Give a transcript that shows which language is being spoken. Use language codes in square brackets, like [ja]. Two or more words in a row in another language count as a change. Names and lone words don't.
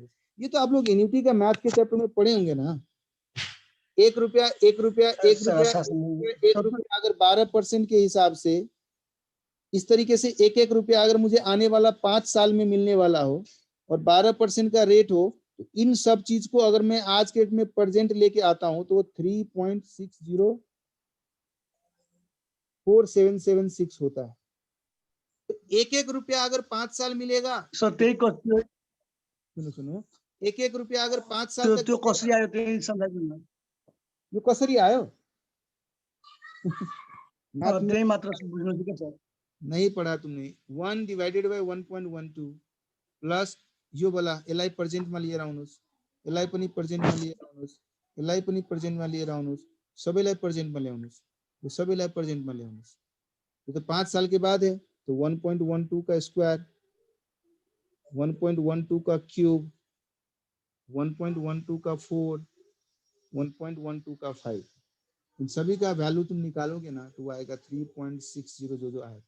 [hi] ये तो आप लोग एन्युटी का मैथ के चैप्टर में पढ़े होंगे ना। 1 रुपया अगर 12% के हिसाब से इस तरीके से 1 रुपया अगर मुझे आने वाला 5 साल में मिलने वाला हो और 12% का रेट हो, तो इन सब चीज को अगर मैं आज के डेट में प्रेजेंट लेके आता हूं तो 3.604776 होता है। तो 1 रुपया अगर 5 साल मिलेगा, [ne] सर त्यही कसरी [hi] सुनो 1 रुपया अगर 5 साल तक [ne] त्यो कसरी आयो त्यही सम्झाइदिनु न। यो कसरी आयो त्यही मात्र बुझ्नु थियो सर। [hi] नहीं पढ़ा तुमने। [en] 1 divided by 1.12 plus [ne] यो वाला एलआई प्रेजेंट में लिएर आउनुस्, एलआई पनि प्रेजेंट में लिएर आउनुस्, एलआई पनि प्रेजेंट में लिएर आउनुस्, सबैलाई प्रेजेंट में ल्याउनुस्, यो सबैलाई प्रेजेंट में ल्याउनुस्। [hi] यो तो 5 साल के बाद है, तो 1.12 का स्क्वायर, 1.12 का क्यूब, 1.12 का 4, 1.12 का 5, इन सभी का वैल्यू तुम निकालोगे ना तो वो आएगा 3.60 जो आएगा।